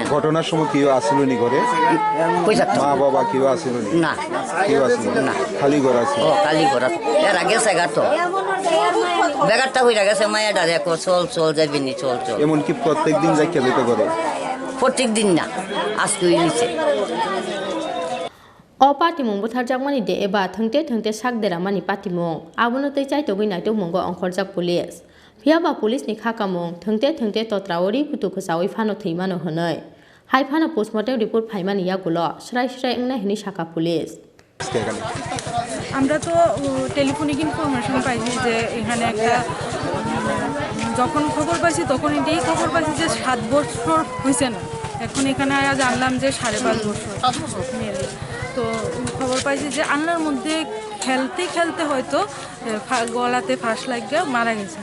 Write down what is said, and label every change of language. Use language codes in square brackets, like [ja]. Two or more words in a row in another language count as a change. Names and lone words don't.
[bn] ঘটনার সময় কেউ আসলো নি ঘরে? মা বাবা কেউ আসলো নি? না কেউ আসলো না, খালি ঘর আছে। ও খালি ঘর আছে এরা গেছে গাতো বেগারটা হইয়া গেছে মায়া ডারে চল চল যাবি নি চল চল। এমনকি প্রত্যেকদিন যাইকে যেতে করে? প্রত্যেক দিন না আজকে হইছে। [trp] O patimung buthar mani de eba thangte sakdera mani patimung abono tei chai togui nai tongmungo ongkhorjak police phiaba police ni khakamung thangte totraori kutu khasawi phano theimano honoi hai phano [en] postmortem report [trp] phaimani yagulo srai engna hini shaka police। [bn] আমরা তো [en] telephonic information [bn] পাইছি যে এখানে একটা যখন খবর পাইছি তখন এটাই খবর পাইছি যে 7 বছর হয়েছে না, এখন এখানে জানলাম যে 5.5 বছর মেয়ে। তো খবর পাইছি যে আলনার মধ্যে খেলতে হয়তো গলাতে ফাঁস লাগিয়ে মারা গেছে।